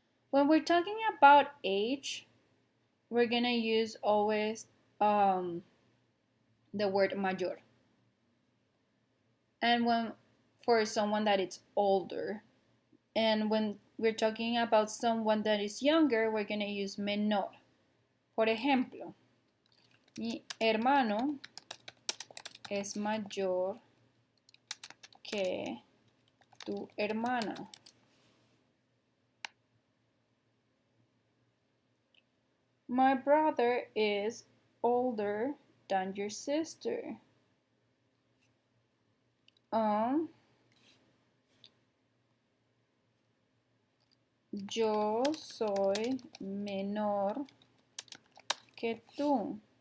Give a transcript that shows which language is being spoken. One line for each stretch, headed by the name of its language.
English: When we're talking about age, we're going to use always the word mayor. And when for someone that is older. And when we're talking about someone that is younger, we're going to use menor.
Spanish: Por ejemplo, mi hermano es mayor que tu hermana.
English: My brother is older than your sister.
Spanish: Yo soy menor que tú.